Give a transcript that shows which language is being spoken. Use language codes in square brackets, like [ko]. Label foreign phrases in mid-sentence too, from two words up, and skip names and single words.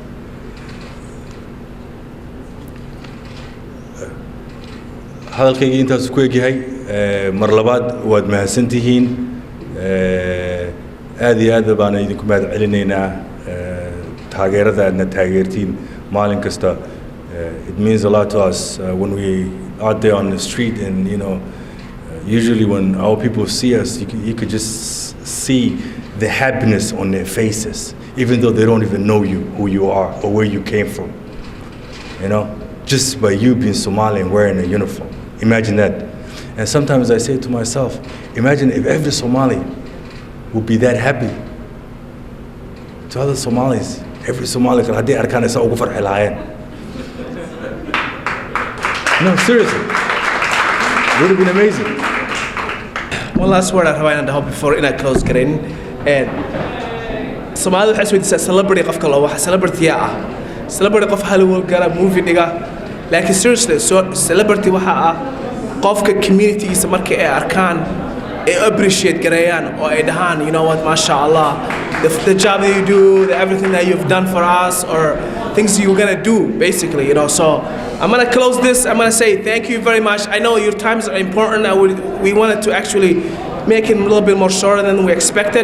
[so] hadalkaygii intaas ku egyahay. mar labaad waad mahadsantihiin. aad iyo aad baan idinku mahad celinaynaa taageerada aadna taageertiin maalin kasta. [en] it means a lot to us when we out there on the street, and you know, usually when our people see us, you could just see the happiness on their faces, even though they don't even know you, who you are, or where you came from. You know, just by you being Somali and wearing a uniform. Imagine that. And sometimes I say to myself, imagine if every Somali would be that happy. To other Somalis, every Somali could have [so] arkaan isa ugu farxi lahaayeen. [en] No, seriously. It would have been amazing. One last word I have to hope before I close garin. [so] And Somali waxay isweydiisaa celebrity qofka loo waxa celebrity ah. Celebrity qof Hollywood gala movie dhiga. Laakiin seriously celebrity waxa ah qofka community-giisa markay ay arkaan ay appreciate gareeyaan oo ay dhahaan, [en] you know what, mashallah, the job that you do, everything that you've done for us, or things you're gonna do, basically, you know. So I'm gonna close this. I'm gonna say thank you very much. I know your times are important. We wanted to actually make it a little bit more shorter than we expected.